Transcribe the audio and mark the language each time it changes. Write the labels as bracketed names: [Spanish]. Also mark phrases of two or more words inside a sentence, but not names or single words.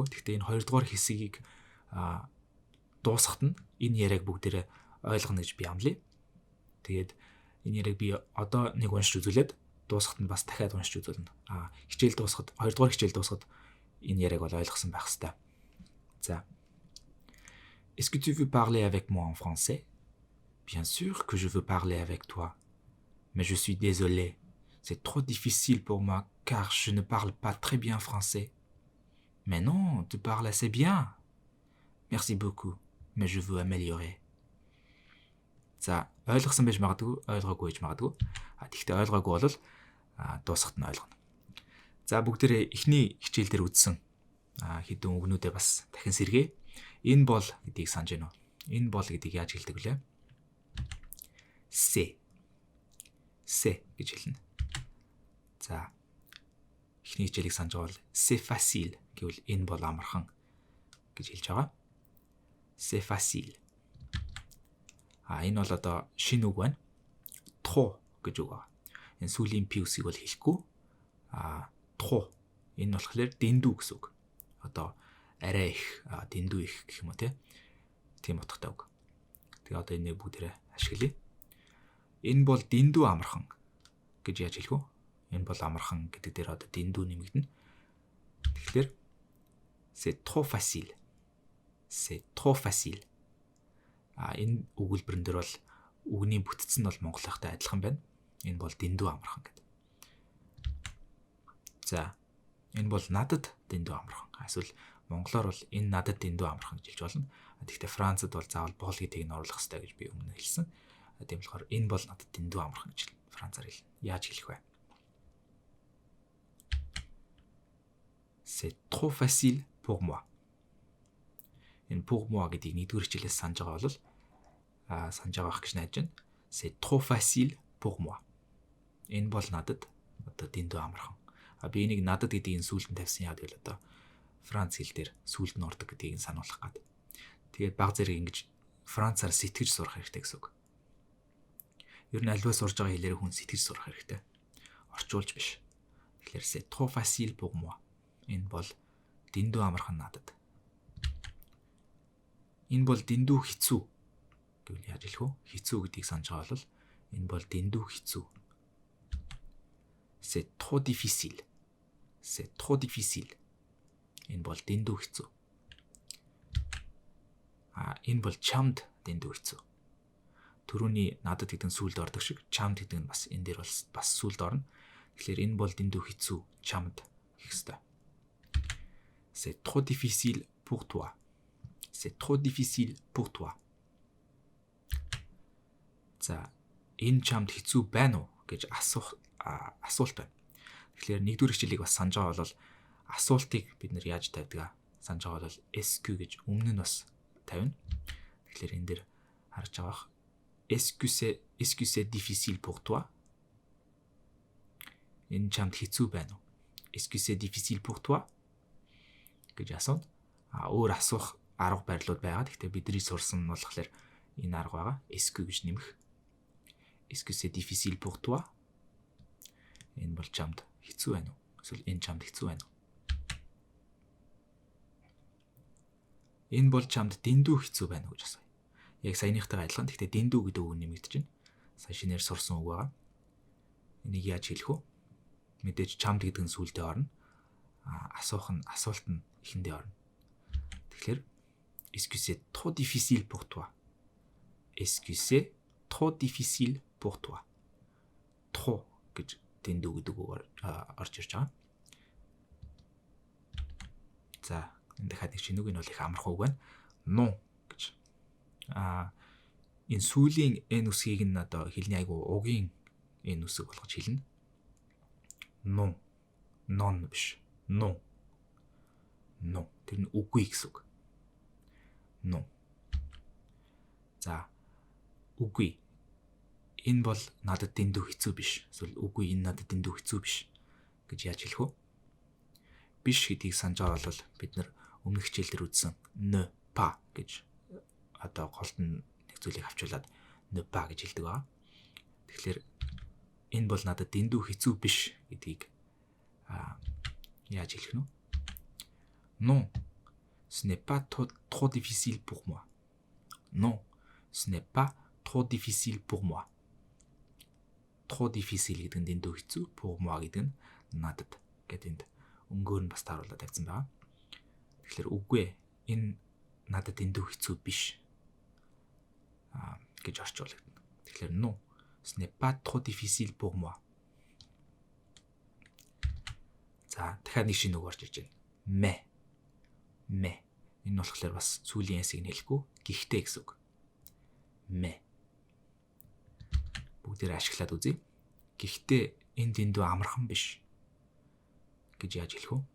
[Mongolian] Гэхдээ энэ 2 дугаар хэсгийг дуусгахад нь энэ яриаг бүгдээрээ ойлгоно гэж би амлая. Тэгээд энэ яриаг би одоо нэг уншиж үзүүлээд дуусгахад нь бас дахиад уншиж үзүүлнэ. Хичээл дуусгахад 2 дугаар хичээл дуусгахад энэ яриаг бол ойлгосон байх хэрэгтэй. За. [French] Est-ce que tu veux parler avec moi en français? Bien sûr que je veux parler avec toi. Mais je suis désolé. C'est trop difficile pour moi car je ne parle pas très bien français. Mais non, tu parles assez bien. Merci beaucoup, mais je veux améliorer. [Mongolian] За, ойлгосон байж магадгүй, ойлгоогүй байж магадгүй. Тэгэхдээ ойлгоогүй бол дуусахад нь ойлгоно. За, бүгдээрээ эхний хичээл дээр үзсэн хэдэн үгнүүдээ бас дахин сэргэе. Энэ бол гэдгийг санаж байна уу? Энэ бол гэдгийг яаж хэлдэг вүлээ? C'est гэж хэлнэ. За. Эхний хичээлийг санаж байгаа бол [French] c'est facile [Mongolian] гэвэл энэ бол амархан гэж хэлж байгаа. [French] C'est facile. [Mongolian] Энэ бол шинэ үг байна. Trop гэж үг байна. Энэ сүүлийн P-ийг бол хэлэхгүй. [French] Trop. [Mongolian] Энэ болохоор дэндүү гэсэн үг. Арай их, дэндүү их гэх юм уу те. Тийм утгатай үг. Тэгээ энийг бүгдээрээ ашиглая. Энэ бол дэндүү амархан гэж яаж хэлэх вэ? Энэ бол амархан гэдэг дээр дэндүү нэмэгдэнэ. [French] Тэгэхээр c'est trop facile. C'est trop facile. [Mongolian] Энэ өгүүлбэрэн дээр бол үгний бүтцэн бол монголынхтай адилхан байна. Энэ бол дэндүү амархан гэдэг. За, энэ бол надад дэндүү амархан. Эсвэл монголоор бол энэ надад дэндүү амархан гэж хэлж болно. Тэгэхдээ Францад бол заавал бол гэдгийг нь оруулах хэрэгтэй гэж би өмнө хэлсэн. Тийм болохоор энэ бол надад дэндүү амархан гэж Францаар хэлнэ. Яаж хэлэх вэ? [French] C'est trop facile pour moi. [Mongolian] Энэ [French] pour moi [Mongolian] гэдгийг нэгдүгээр хичээлээс санаж байгаа бол санаж байгаа гэж найдаж байна. [French] C'est trop facile pour moi. [Mongolian] Энэ бол надад дэндүү амархан. Би энийг надад гэдгийг сүүлд нь тавьсан яа гэвэл Франц хэл дээр сүүлд нь ордог гэдгийг сануулах гээд. Тэгээд баг зэрэг ингэж Францаар сэтгэж сурах хэрэгтэй гэсэн үг. Ер нь альваа сурж байгаа хэлээр хүн сэтгэж сурах хэрэгтэй. Орчуулж биш. Тэгэхээр [French] c'est trop facile pour moi. [Mongolian] Энэ бол дэндүү амархан надад. Энэ бол дэндүү хэцүү гэвэл яаж хэлэх вэ? Хэцүү гэдгийг санаж байгаа бол энэ бол дэндүү хэцүү. [French] C'est trop difficile. C'est trop difficile. [Mongolian] Энэ бол дэндүү хэцүү. Энэ бол чамд дэндүү хэцүү. Төрөний надад гэдэг нь сүлд ордог шиг чамд гэдэг нь бас энэ дээр бас сүлд орно. Тэгэхээр энэ бол дэндүү хэцүү чамд гэх хэвээр. [French] C'est trop difficile pour toi. C'est trop difficile pour toi. [Mongolian] За, энэ чамд хэцүү байна уу гэж асуулт байна. Тэгэхээр нэгдүгээр хичээлийг бас санаж байгаа бол асуултыг бид нэр яаж тавьдаг санаж байгаа бол SQ гэж өмнө нь бас тавина. Тэгэхээр энэ дээр харж байгаа [French] Est-ce que c'est difficile pour toi? [Mongolian] Энэ чамд хэцүү байна уу? [French] Est-ce que c'est difficile pour toi? [Mongolian] гэж асууна. Өөр асуух арга барилууд байгаа. Гэхдээ бидний сурсан нь болохоор энэ арга байгаа. [French] Est-ce que [Mongolian] гэж нэмэх. [French] Est-ce que c'est difficile pour toi? [Mongolian] Энэ бол чамд хэцүү байна уу? Эсвэл энэ чамд хэцүү байна уу? Энэ бол чамд дэндүү хэцүү байна уу гэж асууя. Яг саяныхтай адилхан. Гэхдээ дэндүү гэдэг үг нэмэгдэж байна. Сая шинээр сурсан үг байгаа. Энийг яаж хэлэх вэ? Мэдээж чамд гэдэг нь сүултээ орно. Асуулт нь эхэндээ орно. Тэгэхээр [French] est-ce que c'est trop difficile pour toi? Est-ce que c'est trop difficile pour toi? [Mongolian] Trop гэж дэндүү гэдэг үг орж ирж байгаа. За, энэ дахиад нэг шинэ үг нь бол их амархан үг байна. Non гэж. Энэ сүүлийн n үсгийг нь одоо хэлний айгу угийн n үсэг болгож хэлнэ. [French] Non. Non биш. Non. Non. [Mongolian] Тэр нь үгүй гэсэн үг. Non. За, үгүй. Энэ бол надад дэндүү хэцүү биш. Эсвэл үгүй энэ надад дэндүү хэцүү биш гэж яаж хэлэх вэ? Биш гэдгийг санаж байгаа бол бид нар өмнөх хичээлдэр үзсэн [French] ne pas [Mongolian] гэж одоо голд нь нэг зүйлийг авчуулаад [French] ne pas [Mongolian] гэж хэлдэг байгаа. Тэгэхээр энэ бол надад дэндүү хэцүү биш гэдгийг яаж хэлэх нь вэ? [French] Non, ce n'est pas trop difficile pour moi. Non, ce n'est pas trop difficile pour moi. Trop difficile [Mongolian] гэдэг нь дэндүү хэцүү, [French] pour moi [Mongolian] гэдэг нь надад гэдэг энд өнгөөр нь бас тааруулаад тавьсан байгаа. Тэгэхээр үгүй энэ надад дэндүү хэцүү биш гэж орчуулагдана. [French] Тэгэхээр non, ce n'est pas trop difficile pour moi. [Mongolian] За, дахиад нэг шинэ үг орж ирж байна. [French] Mais. [Mongolian] Энэ болохоор бас сүүлийн s-ийг хэлэхгүй, гэхдээ гэсэн үг. Mais. Бүгдээр ашиглаад үзье. Гэхдээ энэ дэндүү амархан биш гэж яаж хэлэх вэ?